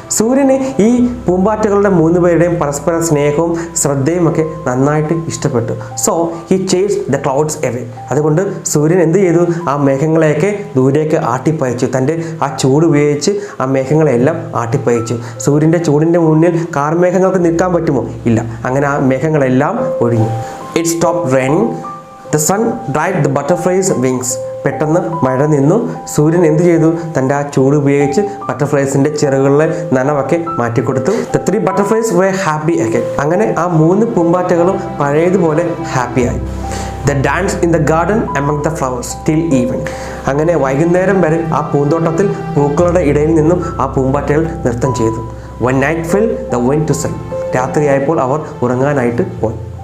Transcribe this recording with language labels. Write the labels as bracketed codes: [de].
[ml] സൂര്യനെ ഈ പൂമ്പാറ്റകളുടെ മൂന്നുപേരുടെയും പരസ്പര സ്നേഹവും ശ്രദ്ധയും ഒക്കെ നന്നായിട്ട് ഇഷ്ടപ്പെട്ടു. [en] So he chased the clouds away. [ml] അതുകൊണ്ട് സൂര്യൻ എന്ത് ചെയ്തു? ആ മേഘങ്ങളെയൊക്കെ ദൂരേക്ക് ആട്ടിപ്പയച്ചു. തൻ്റെ ആ ചൂട് ഉപയോഗിച്ച് ആ മേഘങ്ങളെല്ലാം ആട്ടിപ്പയച്ചു. സൂര്യൻ്റെ ചൂടിൻ്റെ മുന്നിൽ കാർമേഘങ്ങൾക്ക് നിൽക്കാൻ പറ്റുമോ? ഇല്ല. അങ്ങനെ ആ മേഘങ്ങളെല്ലാം ഒഴിഞ്ഞു. [en] It stopped raining. The sun dried the butterflies' wings. [ml] പെട്ടെന്ന് മഴ നിന്നു. സൂര്യൻ എന്ത് ചെയ്തു? തൻ്റെ ആ ചൂട് ഉപയോഗിച്ച് ബട്ടർഫ്ലൈസിൻ്റെ ചിറകുകളിലെ നനവൊക്കെ മാറ്റിക്കൊടുത്തു. [en] The three butterflies were happy again. [ml] അങ്ങനെ ആ മൂന്ന് പൂമ്പാറ്റകളും പഴയതുപോലെ ഹാപ്പിയായി. [en] They danced in the garden among the flowers till evening. [ml] അങ്ങനെ വൈകുന്നേരം വരെ ആ പൂന്തോട്ടത്തിൽ പൂക്കളുടെ ഇടയിൽ നിന്നും ആ പൂമ്പാറ്റകൾ നൃത്തം ചെയ്തു. [en] When night fell, they went to sleep. [ml] രാത്രിയായപ്പോൾ അവർ ഉറങ്ങാനായിട്ട് പോയി.